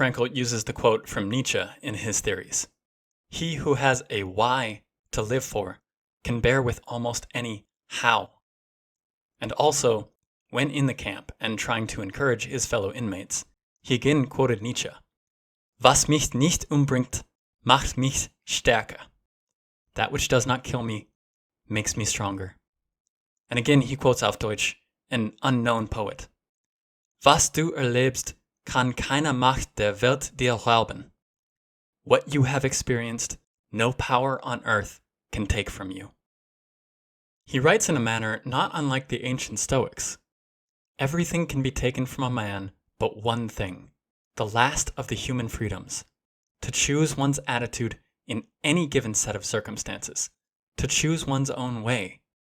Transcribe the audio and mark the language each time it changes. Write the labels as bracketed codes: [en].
[en] Frankl uses the quote from Nietzsche in his theories. He who has a why to live for can bear with almost any how. And also, when in the camp and trying to encourage his fellow inmates, he again quoted Nietzsche. [de] Was mich nicht umbringt, macht mich stärker. [en] That which does not kill me makes me stronger. And again he quotes [de] auf Deutsch [en] an unknown poet. [de] Was du erlebst, kann keine Macht der Welt dir rauben. [en] What you have experienced, no power on earth can take from you. He writes in a manner not unlike the ancient Stoics. Everything can be taken from a man but one thing, the last of the human freedoms, to choose one's attitude in any given set of circumstances, to choose one's own way.